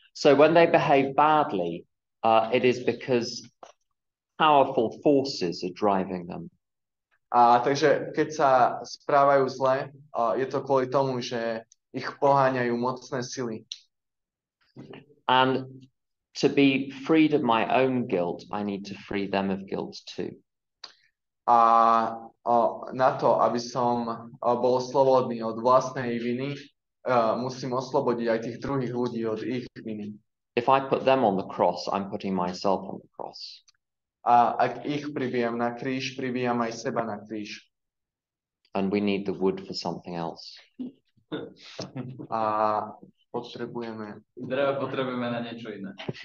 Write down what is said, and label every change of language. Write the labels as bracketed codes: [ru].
[en] So when they behave badly, it is because powerful forces are driving them. [sk] A takže keď sa správajú zle, je to kvôli tomu, že ich poháňajú mocné sily. [en] And to be freed of my own guilt, I need to free them of guilt too. [sk] A na to, aby som bol slobodný od vlastnej viny, musím oslobodiť aj tých druhých ľudí od ich viny. [en] If I put them on the cross, I'm putting myself on the cross. [sk] A ak ich pribijam na kríž, pribijam aj seba na kríž. [en] And we need the wood for something else. [sk] A potrebujeme na niečo iné.